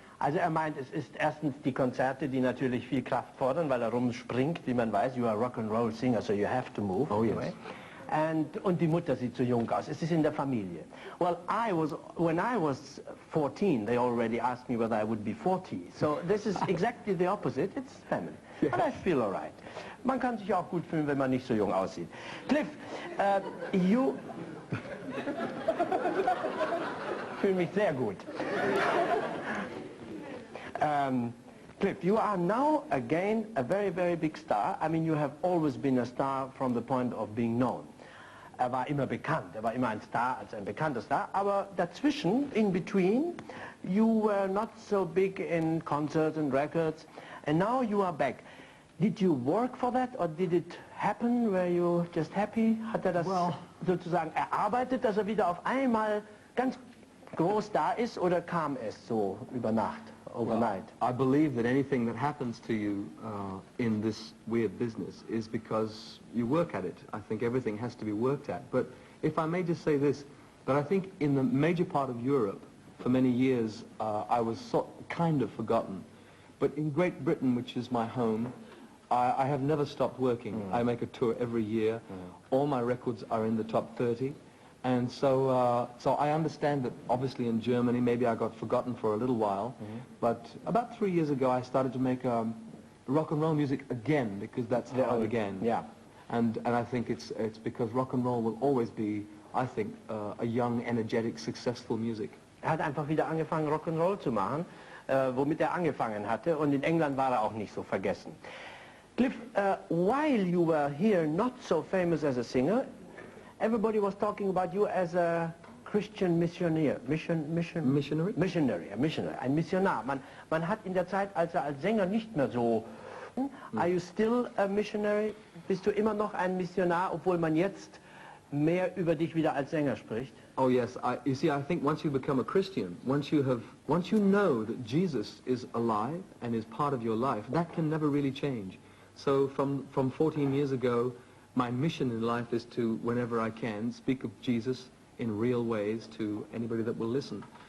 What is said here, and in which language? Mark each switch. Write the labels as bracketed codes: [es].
[de] Also meint, es ist erstens die Konzerte, die natürlich viel Kraft fordern, weil rumspringt, wie man weiß, [en] you are a rock and roll singer, so you have to move. Oh yes. Anyway. [de] Und die Mutter sieht so jung aus. Es ist in der Familie. [en] Well, when I was 14, they already asked me whether I would be 40. So this is exactly the opposite. It's family. Yeah. But I feel all right. [de] Man kann sich auch gut fühlen, wenn man nicht so jung aussieht. [en] Cliff, you... [de] fühle mich sehr gut. [en] Cliff, you are now again a very, very big star. I mean, you have always been a star from the point of being known. [de] War immer bekannt, war immer ein Star, als ein bekannter Star, aber dazwischen, [en] in between, you were not so big in concerts and records, and now you are back. Did you work for that, or did it happen? Were you just happy? [de] Hat das sozusagen erarbeitet, dass wieder auf einmal ganz groß da ist, oder kam es so über Nacht? [en] Overnight. Well, I believe that anything that happens to you in this weird business is because you work at it. I think everything has to be worked at. But if I may just say this, that I think in the major part of Europe, for many years, I was kind of forgotten. But in Great Britain, which is my home, I have never stopped working. I make a tour every year. All my records are in the top 30. And so, so I understand that obviously in Germany, maybe I got forgotten for a little while, but about 3 years ago I started to make rock and roll music again, because that's how I began. Yeah. And I think it's because rock and roll will always be, I think, a young, energetic, successful music. [de] Hat einfach wieder angefangen, Rock and Roll zu machen, womit angefangen hatte, und in England war auch nicht so vergessen. [en] Cliff, while you were here not so famous as a singer, everybody was talking about you as a Christian missionary. Missionary? [de] Missionary, ein Missionar. Man hat in der Zeit, als Sänger nicht mehr so... [en] Are you still a missionary? [de] Bist du immer noch ein Missionar, obwohl man jetzt mehr über dich wieder als Sänger spricht? [en] Oh yes, you see, I think once you become a Christian, once you know that Jesus is alive and is part of your life, that can never really change. So from 14 years ago, my mission in life is to, whenever I can, speak of Jesus in real ways to anybody that will listen.